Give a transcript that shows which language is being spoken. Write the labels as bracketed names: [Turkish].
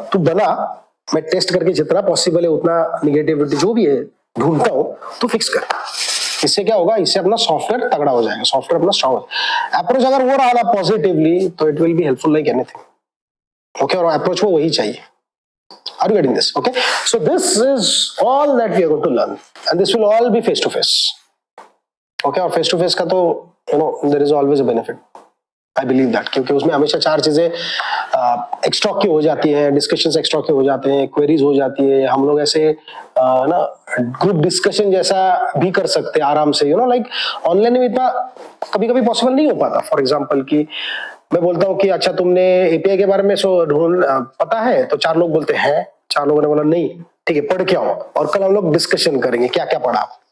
[Hindi] तू बना, मैं टेस्ट करके जितना पॉसिबल है उतना निगेटिविटी जो भी है ढूंढता हूं, तू फिक्स कर। इससे क्या होगा? इससे अपना सॉफ्टवेयर तगड़ा हो जाएगा, सॉफ्टवेयर अपना स्ट्रांग। अप्रोच अगर वो रहा ना पॉजिटिवली, तो [English] It will be helpful like anything. [Hindi] Okay, और अप्रोच को वही चाहिए। [English] Are you getting this? Okay, so this is all that we are going to learn, and this will all be face to face. Okay, [Hindi] और [English] face to face [Hindi] का तो [English] there is always a benefit. I believe that, [Hindi] क्योंकि उसमें हमेशा 4 चीजें extra की हो जाती है, डिस्कशंस एक्स्ट्रा के हो जाते हैं, क्वेरीज हो जाती है। हम लोग ऐसे ना ग्रुप डिस्कशन जैसा भी कर सकते हैं आराम से। लाइक ऑनलाइन में इतना कभी कभी पॉसिबल नहीं हो पाता। [English] for example [Hindi] कि मैं बोलता हूँ कि अच्छा तुमने एपीआई के बारे में पता है, तो 4 लोग बोलते हैं, 4 लोगों ने बोला नहीं, ठीक है पढ़ के आओ, और कल हम लोग डिस्कशन करेंगे क्या क्या पढ़ा।